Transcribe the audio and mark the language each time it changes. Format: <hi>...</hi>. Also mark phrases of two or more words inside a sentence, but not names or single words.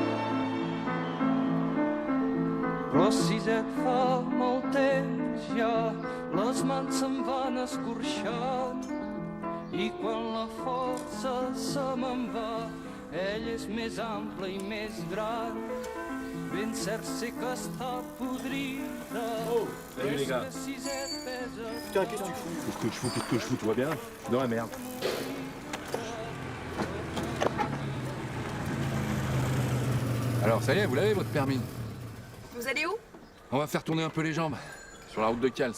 <ca>Però si et fa molt temps ja, les mans se'm van escorxant i quan la força se me'n va, ell és més ample i més gran. Ben cert sé que està podrida.</ca> <fr>Oh, salut les gars. Putain, qu'est-ce que tu fous? Qu'est-ce que je fous, tu vois bien? Je suis dans la merde. Alors, ça y est, vous l'avez, votre permis? Vous allez où? On va faire tourner un peu les jambes. Sur la route de Cals.</fr>